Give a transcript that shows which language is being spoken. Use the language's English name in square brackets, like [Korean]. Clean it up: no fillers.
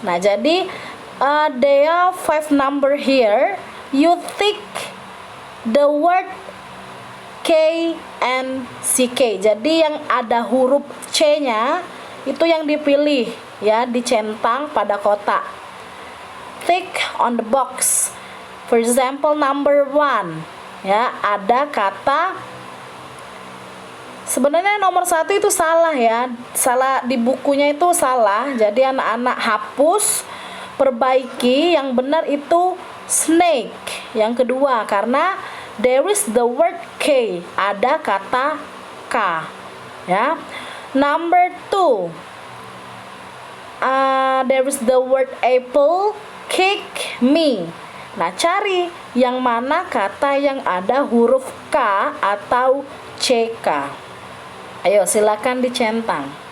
[Indonesian] Nah, jadi [English] there are 5 number here. You tick the word K and CK. [Indonesian] Jadi yang ada huruf C-nya itu yang dipilih ya, dicentang pada kotak. [English] Tick on the box. For example, number 1 [Indonesian] ya, ada kata, sebenarnya nomor 1 itu salah ya, salah di bukunya itu salah. Jadi anak-anak hapus, perbaiki. Yang benar itu snake. Yang kedua, karena [English] there is the word K, [Indonesian] ada kata K ya. [English] Number 2, there is the word apple, kick me. [Indonesian] Nah, cari yang mana kata yang ada huruf K atau CK. Ayo silakan dicentang.